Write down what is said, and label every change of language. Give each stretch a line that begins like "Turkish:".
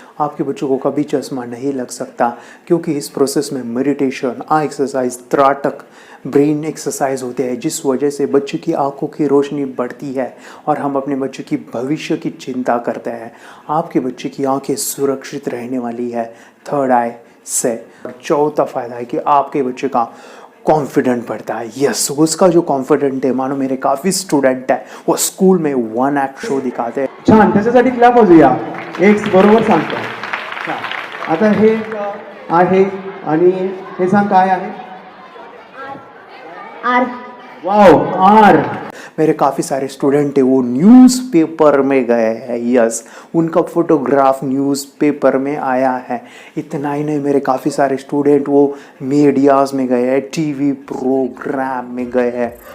Hindi: आपके बच्चों को कभी चश्मा नहीं लग सकता, क्योंकि इस प्रोसेस में मेडिटेशन, आई एक्सरसाइज, त्राटक, ब्रेन एक्सरसाइज होते हैं, जिस वजह से बच्चे की आंखों की रोशनी बढ़ती है और हम अपने बच्चे की भविष्य की चिंता करते हैं। आपके बच्चे की आंखें सुरक्षित रहने वाली है थर्ड आई से। चौथा फायदा है कि आपके बच्चे का कॉन्फिडेंट बढ़ता है। यस, उसका जो कॉन्फिडेंट है, मानो मेरे काफ़ी स्टुडंट है, वो स्कूल में 1 ॲक्ट शो दिखाते हैं।
Marathi: छान, त्याच्यासाठी क्लॅप वाजूया. एक बरोबर सांगतो. आता हे आहे आणि हे सांग काय आहे?
English: R. Wow, R.
Hindi: मेरे काफ़ी सारे स्टूडेंट है वो न्यूज़पेपर में गए हैं। यस, उनका फोटोग्राफ न्यूज़पेपर में आया है। इतना ही नहीं, मेरे काफ़ी सारे स्टूडेंट वो मीडियाज़ में गए हैं, टीवी प्रोग्राम में गए हैं।